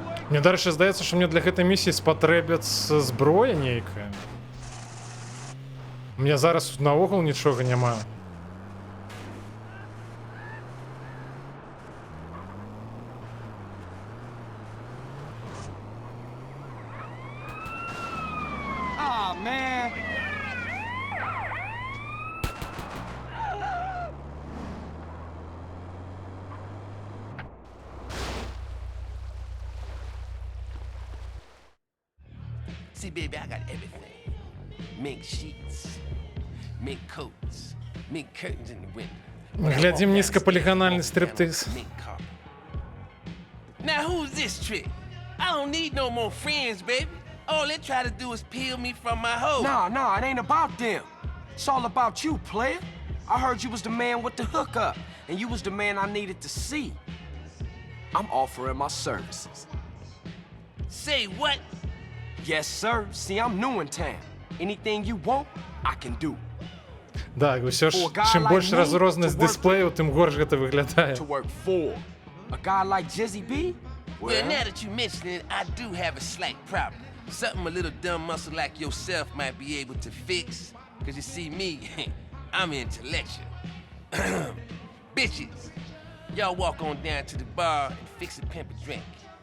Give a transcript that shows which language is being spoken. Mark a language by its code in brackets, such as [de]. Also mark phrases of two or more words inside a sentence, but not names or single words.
[be] Мне дальше здаецца, што мне для гэтай місіі спатрэбяцца зброя нейкая. [ru] У меня [be] зараз наогул нічога няма. [en] Ah, man. See, baby, I got everything. Mink sheets, mink coats, mink curtains in the window. [be] Мы глядзім нізкапаліганальны стриптиз. [en] Now who's this trick? I don't need no more friends, baby. All they try to do is peel me from my hoe. Nah, it ain't about them. It's all about you, player. I heard you was the man with the hookup, and you was the man I needed to see. I'm offering my services. Say what? Yes, sir. See, I'm new in town. Anything you want, I can do. [be] Да, ўсё ж, чым больш разрознасць дысплею, тым горш гэта выглядае. [en] To work for a guy like Jizzy B? Well, now that you mention it, I do have a slight problem. Something a little dumb muscle like yourself might be able to fix. Cause you see me, I'm intellectual. Bitches, y'all walk on down to the bar and fix a pimp a drink.